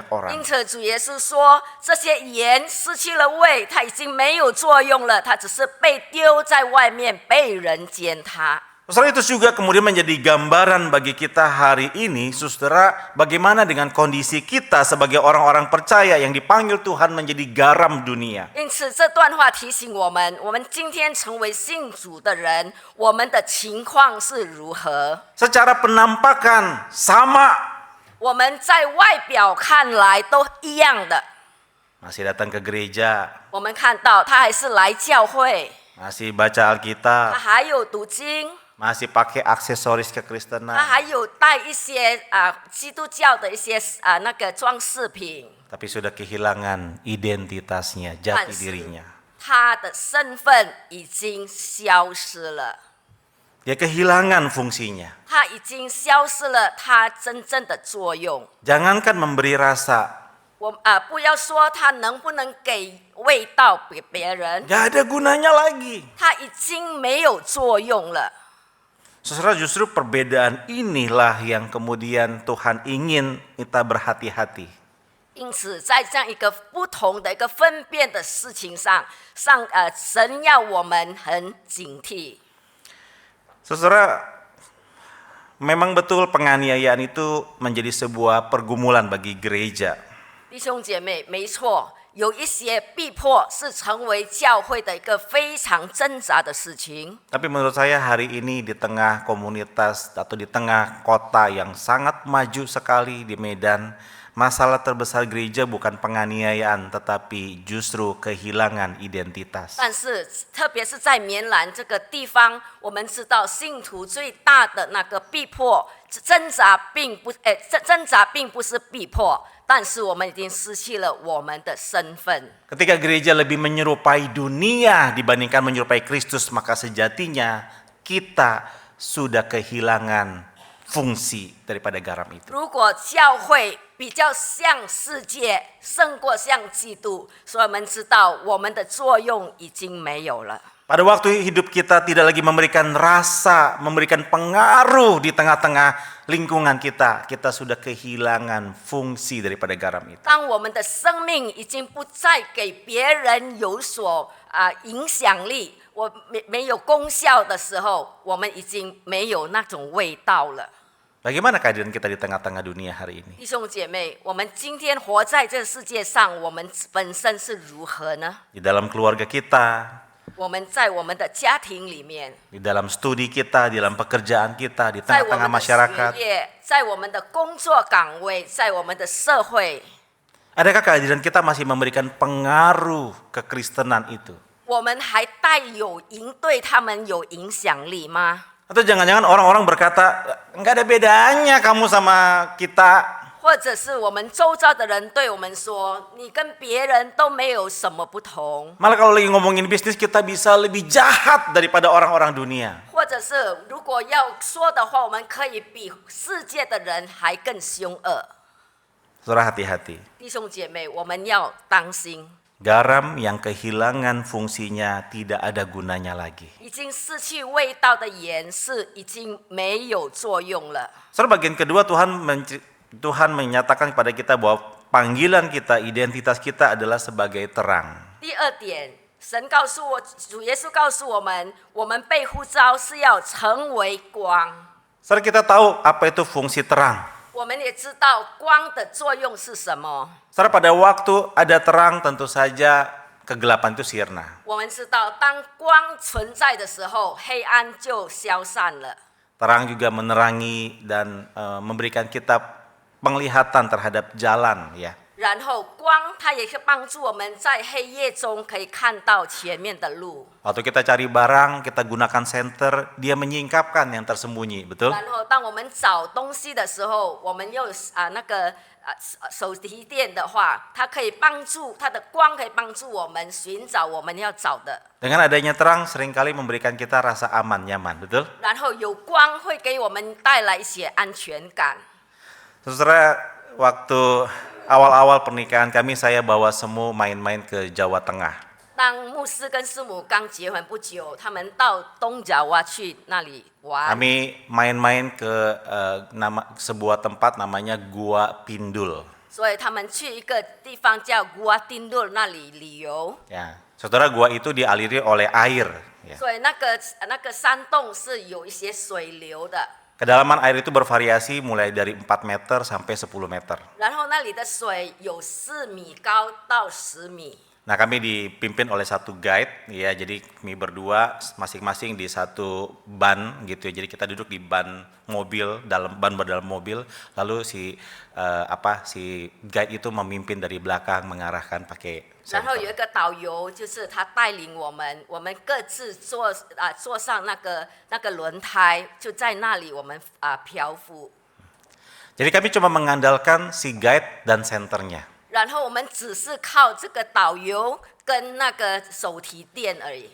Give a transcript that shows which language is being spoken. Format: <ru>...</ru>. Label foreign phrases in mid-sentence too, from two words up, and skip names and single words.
<zh>因</zh> <id>orang.</id> <zh>此，主耶稣说，这些盐失去了味，它已经没有作用了，它只是被丢在外面，被人践踏。</zh> <id>Saudara, itu juga kemudian menjadi gambaran bagi kita hari ini, saudara, bagaimana dengan kondisi kita sebagai orang-orang percaya yang dipanggil Tuhan menjadi garam dunia.</id> <zh>因此，这段话提醒我们今天成为信主的人，我们的情况是如何？</zh> <id>Secara penampakan sama,</id> <zh>我们在外表看来都一样的，</zh> <id>masih datang ke gereja,</id> <zh>我们看到他还是来教会，</zh> <id>masih baca</id> <zh>他</zh> <id>Alkitab,</id> <zh>还有读经，</zh> <id>masih pakai aksesoris</id> <zh>他</zh> <id>kekristenan,</id> <zh>还有带一些基督教的一些那个装饰品，</zh> <id>tapi sudah kehilangan identitasnya, jati dirinya.</id> <zh>他的身份已经消失了，</zh> <id>Dia kehilangan fungsinya.</id> <zh>他已经消失了他真正的作用。</zh> <id>Jangankan memberi rasa,</id> <zh>不要说他能不能给味道给别人，</zh> <id>nggak ada gunanya lagi.</id> <zh>他已经没有作用了。</zh> <id>Saudara, justru perbedaan inilah yang kemudian Tuhan ingin kita berhati-hati.</id> <zh>因此，在这样一个不同的一个分辨的事情上，神要我们很警惕。</zh> <id>Saudara, memang betul penganiayaan itu menjadi sebuah pergumulan bagi gereja.</id> <zh>弟兄姐妹，没错，有一些逼迫是成为教会的一个非常挣扎的事情。</zh> <id>Tapi menurut saya hari ini di tengah komunitas atau di tengah kota yang sangat maju sekali di Medan, masalah terbesar gereja bukan penganiayaan tetapi justru kehilangan identitas.</id> <zh>但是，特别是在棉兰这个地方，我们知道信徒最大的那个逼迫挣扎并不是逼迫，但是我们已经失去了我们的身份。</zh> <id>Ketika gereja lebih menyerupai dunia dibandingkan menyerupai Kristus, maka sejatinya kita sudah kehilangan fungsi daripada garam itu.</id> <zh>如果教会比较像世界，胜过像基督，所以我们知道我们的作用已经没有了。</zh> <id>Pada waktu hidup kita tidak lagi memberikan rasa, memberikan pengaruh di tengah-tengah lingkungan kita, kita sudah kehilangan fungsi daripada garam itu.</id> <zh>当我们的生命已经不再给别人有所影响力，我没有功效的时候，我们已经没有那种味道了。</zh> <id>Bagaimana keadaan kita di tengah-tengah dunia hari ini?</id> <zh>弟兄姐妹，我们今天活在这个世界上，我们本身是如何呢？</zh> <id>Di dalam keluarga kita,</id> <zh>我们在我们的家庭里面，</zh> <id>di dalam studi kita, di dalam pekerjaan kita, di</id> <zh>在我</zh> <id>tengah-tengah</id> <zh>们的学</zh> <id>masyarakat.</id> <zh>业，在我们的工作岗位，在我们的社会，</zh> <id>Adakah kehadiran kita masih memberikan pengaruh kekristenan itu?</id> <zh>我们还对他们有影响力吗？</zh> <id>Atau jangan-jangan orang-orang berkata, nggak ada bedanya kamu sama kita.</id> <zh>或者是我们周遭的人对我们说，你跟别人都没有什么不同，</zh> <id>Malah kalau lagi ngomongin bisnis kita bisa lebih jahat daripada orang-orang dunia.</id> <zh>或者是如果要说的话，我们可以比世界的人还更凶恶。</zh> <id>Saudara, hati-hati.</id> <zh>弟兄姐妹，我们要当心，</zh> <id>Garam yang kehilangan fungsinya tidak ada gunanya lagi.</id> <zh>已经失去味道的盐是已经没有作用了。</zh> <id>Saudara, bagian kedua Tuhan menyatakan kepada kita bahwa panggilan kita, identitas kita adalah sebagai terang.</id> <zh>第二点，主耶稣告诉我们，我们被呼召是要成为光。</zh> <id>Saudara, kita tahu apa itu fungsi terang.</id> <zh>我们也知道光的作用是什么。</zh> <id>Saudara, pada waktu ada terang tentu saja kegelapan itu sirna.</id> <zh>我们知道，当光存在的时候，黑暗就消散了。</zh> <id>Terang juga menerangi dan memberikan kita penglihatan terhadap jalan, ya.</id> <zh>然后光它也是帮助我们在黑夜中可以看到前面的路。</zh> <id>Waktu kita cari barang, kita gunakan senter, dia menyingkapkan yang tersembunyi, betul?</id> <zh>然后当我们找东西的时候，我们用那个手提电的话，它的光可以帮助我们寻找我们要找的。</zh> <id>Dengan adanya terang seringkali memberikan kita rasa aman, nyaman, betul?</id> <zh>然后有光会给我们带来一些安全感。</zh> <id>Saudara, waktu awal-awal pernikahan kami, saya bawa semua main-main ke Jawa Tengah.</id> <zh>当牧师跟师母刚结婚不久，他们到东角湾去那里玩。</zh> <id>Kami main-main ke sebuah tempat namanya Gua Pindul.</id> <zh>所以他们去一个地方叫Gua Tindul那里旅游。</zh> <id>Ya, saudara, gua itu dialiri oleh air. Ya.</id> <zh>所以那个山洞是有一些水流的。</zh> <id>Kedalaman air itu bervariasi mulai dari 4 meter sampai 10 meter.</id> <zh>然后那里的水有4米高到10米。</zh> <id>Nah, kami dipimpin oleh satu guide, ya. Jadi kami berdua masing-masing di satu ban, gitu ya. Jadi kita duduk di ban mobil, ban dalam mobil. Lalu si guide itu memimpin dari belakang, mengarahkan pakai</id> <zh>然后有一</zh> <id>senter.</id> <zh>个导游，就是他带领我们各自坐上那个轮胎，就在那里我们漂浮。</zh> <id>Jadi kami cuma mengandalkan si guide dan senternya.</id> <zh>然后我们只是靠这个导游跟那个手提电而已。</zh>